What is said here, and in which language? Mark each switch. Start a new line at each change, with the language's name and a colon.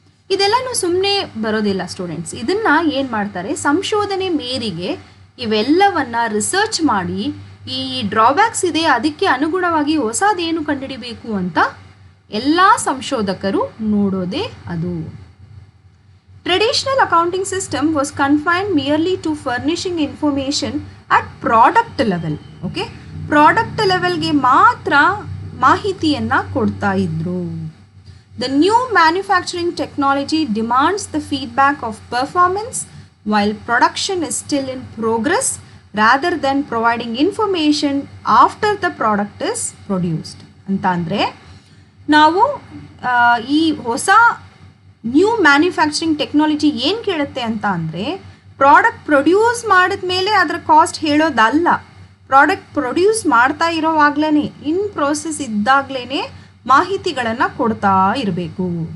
Kannada: ಇದೆಲ್ಲನೂ ಸುಮ್ಮನೆ ಬರೋದಿಲ್ಲ ಸ್ಟೂಡೆಂಟ್ಸ್. ಇದನ್ನು ಏನು ಮಾಡ್ತಾರೆ, ಸಂಶೋಧನೆ ಮೇರೆಗೆ ಇವೆಲ್ಲವನ್ನು ರಿಸರ್ಚ್ ಮಾಡಿ ಈ ಡ್ರಾಬ್ಯಾಕ್ಸ್ ಇದೆ ಅದಕ್ಕೆ ಅನುಗುಣವಾಗಿ ಹೊಸದೇನು ಕಂಡುಹಿಡಿಬೇಕು ಅಂತ ಎಲ್ಲ ಸಂಶೋಧಕರು ನೋಡೋದೇ ಅದು.
English: Traditional accounting system was confined merely to furnishing information at product level.
Kannada: Okay, product levelಗೆ ಮಾತ್ರ ಮಾಹಿತಿಯನ್ನು ಕೊಡ್ತಾ ಇದ್ರು.
English: The new manufacturing technology demands the feedback of performance while production is still in progress rather than providing information after the product is produced.
Kannada: ಅಂತ ಅಂದರೆ ನಾವು ಈ ಹೊಸ new manufacturing technology ಏನು ಕೇಳುತ್ತೆ ಅಂತ ಅಂದರೆ ಪ್ರಾಡಕ್ಟ್ ಪ್ರೊಡ್ಯೂಸ್ ಮಾಡಿದ ಮೇಲೆ ಅದರ ಕಾಸ್ಟ್ ಹೇಳೋದಲ್ಲ, ಪ್ರಾಡಕ್ಟ್ ಪ್ರೊಡ್ಯೂಸ್ ಮಾಡ್ತಾ ಇರೋವಾಗಲೇ ಇನ್ ಪ್ರೋಸೆಸ್ ಇದ್ದಾಗಲೇ ಮಾಹಿತಿಗಳನ್ನು ಕೊಡ್ತಾ ಇರಬೇಕು.